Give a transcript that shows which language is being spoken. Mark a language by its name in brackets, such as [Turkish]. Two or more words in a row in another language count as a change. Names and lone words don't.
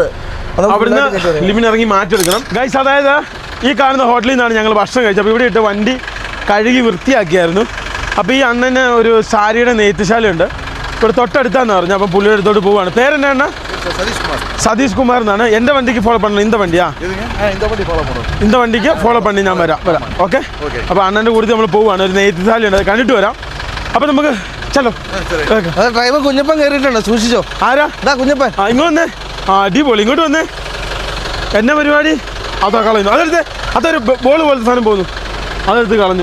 [Malayalam] അവിടുന്ന് ലിമിൻ ഇറങ്ങി മാറ്റിയെടുക്കണം ഗൈസ്. അതായത് ഈ കാണുന്ന ഹോട്ടലിൽ നിന്നാണ് ഞങ്ങൾ ഭക്ഷണം കഴിച്ചത്. അപ്പോൾ ഇവിടെ ഇട്ട് വണ്ടി കഴുകി വൃത്തിയാക്കിയായിരുന്നു. അപ്പോൾ ഈ അണ്ണന് ഒരു സാരിയുടെ നെയ്ത്തുശാലയുണ്ട് ഇവിടെ തൊട്ടടുത്താന്ന് പറഞ്ഞു. അപ്പോൾ പുള്ളിയുടെ അടുത്തോട്ട് പോവാണ്. പേരെന്നാണ്? സതീഷ് കുമാർ എന്നാണ്. എൻ്റെ വണ്ടിക്ക് ഫോളോ பண்ணணும். [Tamil] இந்த வண்டியா? இந்த [Malayalam] വണ്ടിക്ക് ഫോളോ பண்ணி ഞാൻ വരാം. ഓക്കെ. അപ്പോൾ അണ്ണൻ്റെ കൂടെ നമ്മൾ പോവുകയാണ്. ഒരു നെയ്ത്തുശാലയുണ്ട്, അത് കണ്ടിട്ട് വരാം. അപ്പോൾ നമുക്ക് ചലോ. ഡ്രൈവർ കുഞ്ഞപ്പൻ കയറിയിട്ടുണ്ട്, സൂക്ഷിച്ചോ. ആരാ? കുഞ്ഞപ്പൻ. ഇങ്ങോട്ട് വന്നേ. അടിപൊളി. ഇങ്ങോട്ട് വന്നേ. എന്നെ പരിപാടി അതാ കളയുന്നു. അതൊരു ബോൾ പോലത്തെ സാധനം പോകുന്നു, അതെടുത്ത് കളഞ്ഞു.